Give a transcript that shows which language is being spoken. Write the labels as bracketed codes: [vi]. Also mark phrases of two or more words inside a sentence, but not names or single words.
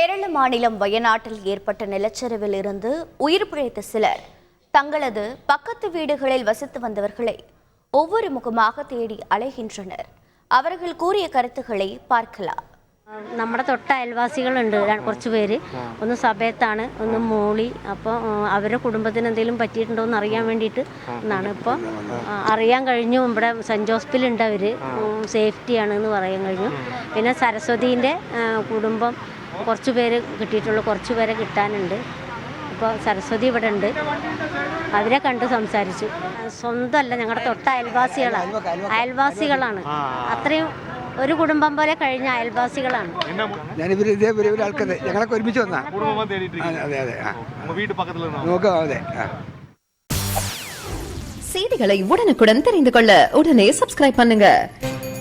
[ta] கேரள மாநிலம் வயநாட்டில் ஏற்பட்ட நிலச்சரிவில் இருந்து உயிர் பிழைத்த சிலர் தங்களது பக்கத்து வீடுகளில் வசித்து வந்தவர்களை ஒவ்வொரு முகமாக தேடி அலைகின்றனர். அவர்கள் கூறிய கருத்துக்களை பார்க்கலாம். [ml] നമ്മുടെ തൊട്ട അയൽവാസികളുണ്ട് കുറച്ച് പേര്. ഒന്ന് സബേത്താണ്, ഒന്ന് മോളി. അപ്പോൾ അവരുടെ കുടുംബത്തിന് എന്തെങ്കിലും പറ്റിയിട്ടുണ്ടോ എന്ന് അറിയാൻ വേണ്ടിയിട്ട് എന്നാണ് ഇപ്പോൾ അറിയാൻ കഴിഞ്ഞു. ഇവിടെ സെൻറ്റ് ജോസഫിലുണ്ട്, അവർ സേഫ്റ്റിയാണെന്ന് പറയാൻ കഴിഞ്ഞു. പിന്നെ സരസ്വതീൻ്റെ കുടുംബം കുറച്ച് പേര് കിട്ടിയിട്ടുള്ളൂ, കുറച്ച് പേരെ കിട്ടാനുണ്ട്. ഇപ്പോൾ സരസ്വതി ഇവിടെ ഉണ്ട്, അവരെ കണ്ട് സംസാരിച്ചു. സ്വന്തമല്ല, ഞങ്ങളുടെ തൊട്ട അയൽവാസികളാണ്. അത്രയും ഒരു കുടുംബം പോലെ കഴിഞ്ഞ അയൽവാസികളാണ്. ഞങ്ങളൊക്കെ ഒരുമിച്ച് വന്നാ. [ta] செய்திகளை உடனுக்குடன் தெரிந்து கொள்ள உடனே சப்ஸ்கிரைப் பண்ணுங்க.